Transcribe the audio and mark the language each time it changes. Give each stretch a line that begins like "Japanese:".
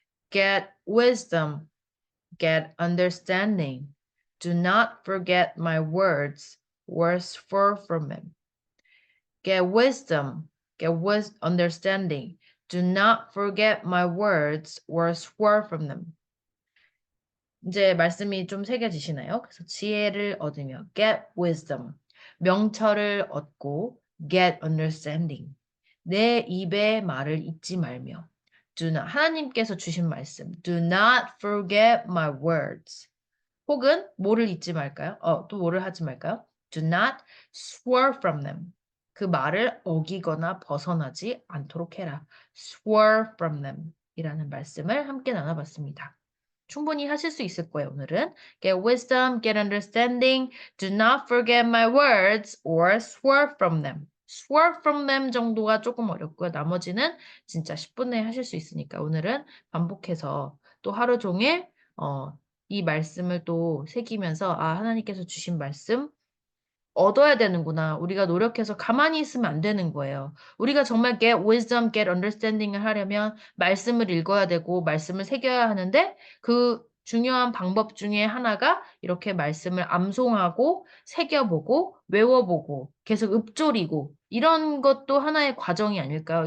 English: Get wisdom, get understanding. Do not forget my words or swerve from them. Get wisdom, understanding. Do not forget my words or swerve from them.
Korean: 이제 말씀이 좀 새겨지시나요? 그래서 지혜를 얻으며 get wisdom, 명철을 얻고 get understanding, 내 입의 말을 잊지 말며 do not, 하나님께서 주신 말씀 do not forget my words 혹은 뭐를 잊지 말까요?
English: 또 뭐를 하지 말까요? Do not swerve from them.
Korean: 그 말을 어기거나 벗어나지 않도록 해라. Swerve from them 이라는 말씀을 함께 나눠봤습니다. 충분히 하실 수 있을 거예요, 오늘은.
English: Get wisdom, get understanding. Do not forget my words or swerve from them.
Korean: Swerve from them 정도가 조금 어렵고요. 나머지는 진짜 10분 내에 하실 수 있으니까 오늘은 반복해서 또 하루 종일 이 말씀을 또 새기면서 하나님께서 주신 말씀 얻어야 되는구나. 우리가 노력해서 가만히 있으면 안 되는 거예요. 우리가 정말 get wisdom, get understanding 을 하려면 말씀을 읽어야 되고 말씀을 새겨야 하는데 그 중요한 방법 중에 하나가 이렇게 말씀을 암송하고 새겨보고 외워보고 계속 읊조리고 이런 것도 하나의 과정이 아닐까요?